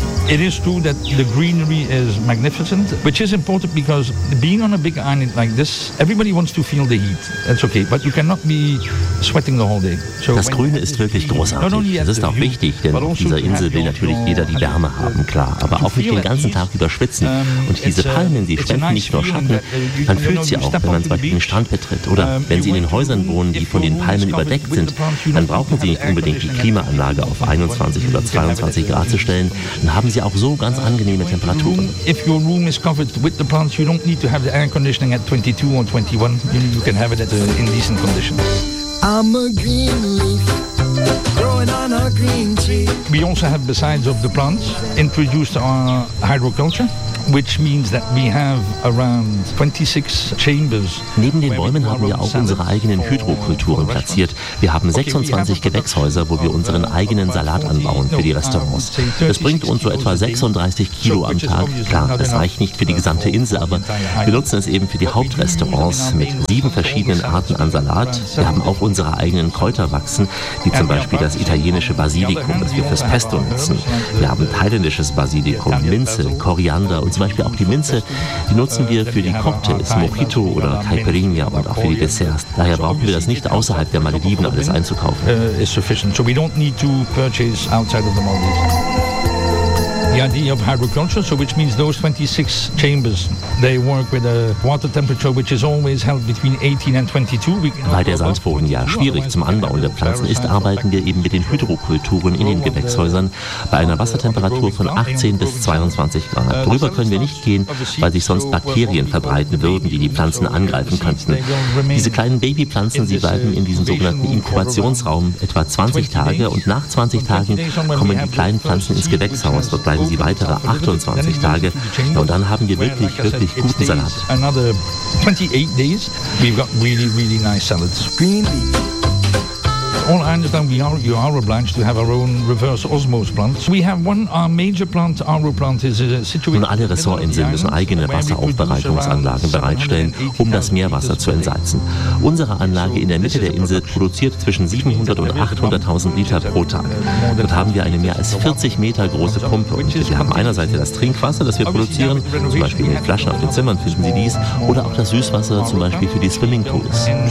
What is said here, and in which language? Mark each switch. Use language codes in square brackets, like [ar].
[en] It is true that the greenery is magnificent, which is important because being on a big island like this, everybody wants to feel the heat. That's okay, but you cannot be sweating the whole day. [de] So das Grüne ist wirklich großartig. Das ist auch wichtig, denn auf dieser Insel will natürlich jeder die Wärme haben, klar. Aber auch nicht den ganzen Tag über schwitzen. Und diese Palmen, die spenden nicht nur Schatten, man fühlt sie auch, wenn man zum Beispiel den Strand betritt. Oder wenn sie in den Häusern wohnen, die von den Palmen überdeckt sind, dann brauchen sie nicht unbedingt die Klimaanlage auf 21 oder 22 Grad zu stellen. Dann haben sie ja auch so ganz angenehme Temperaturen. [en] If your room is covered with the plants, you don't need to have the air conditioning at 22 or 21. You can have it at in decent conditions. I'm a green leaf growing on a green tree. We also have, besides of the plants, introduced our hydroculture. Which means that we have around 26 chambers. [de] Neben den Bäumen haben wir auch unsere eigenen Hydrokulturen platziert. Wir haben 26 Gewächshäuser, wo wir unseren eigenen Salat anbauen für die Restaurants. Das bringt uns so etwa 36 Kilo am Tag. Klar, es reicht nicht für die gesamte Insel, aber wir nutzen es eben für die Hauptrestaurants mit 7 verschiedenen Arten an Salat. Wir haben auch unsere eigenen Kräuter wachsen, wie zum Beispiel das italienische Basilikum, das wir fürs Pesto nutzen. Wir haben thailändisches Basilikum, Minze, Koriander, und zum Beispiel auch die Minze, die nutzen wir für die Cocktails, Mojito oder Caipirinha und auch für die Desserts. Daher brauchen wir das nicht außerhalb der Malediven alles einzukaufen. [en] Is sufficient. So we don't need to purchase outside of the Maldives. The idea of hydroculture, so which means those 26 chambers, they work with a water temperature which is always held between 18 and 22. [de] Weil der Sandboden ja schwierig zum Anbauen der Pflanzen ist, arbeiten wir eben mit den Hydrokulturen in den Gewächshäusern bei einer Wassertemperatur von 18 bis 22 Grad. Darüber können wir nicht gehen, weil sich sonst Bakterien verbreiten würden, die Pflanzen angreifen könnten. Diese kleinen Babypflanzen, sie bleiben in diesem sogenannten Inkubationsraum etwa 20 Tage und nach 20 Tagen kommen die kleinen Pflanzen ins Gewächshaus. Dort bleiben sie weitere 28 Tage. Ja, und dann haben wir wirklich, wirklich guten Salat. [en] Another 28 days, we've got really, really nice salads. All I understand, you are obliged to have our own reverse osmose plants. We have one, our major plant, our plant is situated. [de] Und alle Ressortinseln müssen eigene Wasseraufbereitungsanlagen bereitstellen, um das Meerwasser zu entsalzen. Unsere Anlage in der Mitte der Insel produziert zwischen 700 und 800.000 Liter pro Tag. Dort haben wir eine mehr als 40 Meter große Pumpe. Und wir haben einerseits das Trinkwasser, das wir produzieren, zum Beispiel in den Flaschen auf den Zimmern finden Sie dies, oder auch das Süßwasser, zum Beispiel für die Swimmingpools.